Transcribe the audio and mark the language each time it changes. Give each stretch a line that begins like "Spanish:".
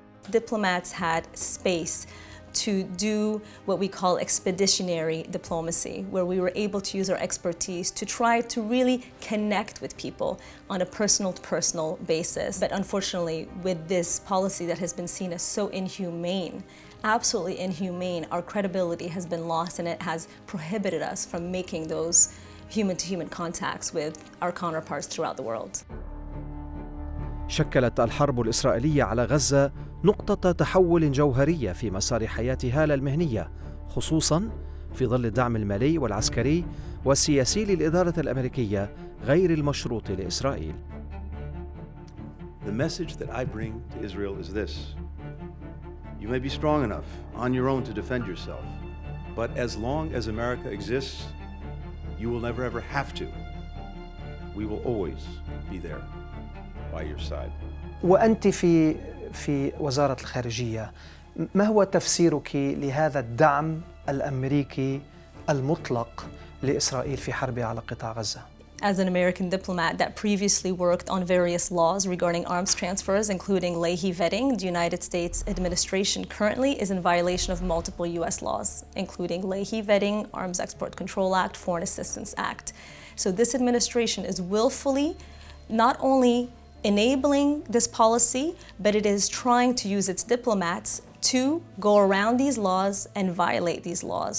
English: Diplomats had space to do what we call expeditionary diplomacy, where we were able to use our expertise to try to really connect with people on a personal-to-personal basis. But unfortunately, with this policy that has been seen as so inhumane, absolutely inhumane, our credibility has been lost and it has prohibited us from making those human-to-human contacts with our counterparts throughout the world.
Arabic: شكلت الحرب الإسرائيلية على غزة نقطة تحول جوهرية في مسار حياة هالة المهنية، خصوصاً في ظل الدعم المالي والعسكري والسياسي للإدارة الأمريكية غير المشروط لإسرائيل.
English: The message that I bring to Israel is this: you may be strong enough on your own to defend yourself, but as long as America exists, you will never ever have to. We will always be there by your side.
Arabic: وأنت في وزارة الخارجية، ما هو تفسيرك لهذا الدعم الأمريكي المطلق لإسرائيل في حربها على قطاع غزة؟
English: As an American diplomat that previously worked on various laws regarding arms transfers, including Leahy vetting, the United States administration currently is in violation of multiple U.S. laws, including Leahy vetting, Arms Export Control Act, Foreign Assistance Act. So this administration is willfully not only enabling this policy, but it is trying to use its diplomats to go around these laws and violate these laws.